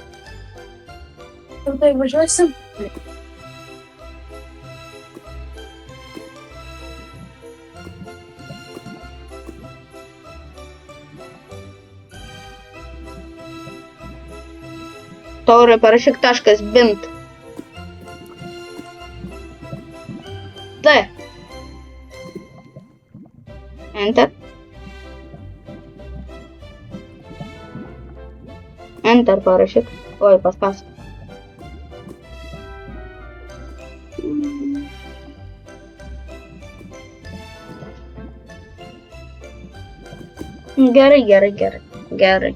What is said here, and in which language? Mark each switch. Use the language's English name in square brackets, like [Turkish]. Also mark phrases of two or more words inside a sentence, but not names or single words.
[Lithuanian] Ir tai važiuosim. Taurai, parašyk .bint. T. [English] Enter. Enter [Lithuanian] parašyk. Oi, paspas. Gerai.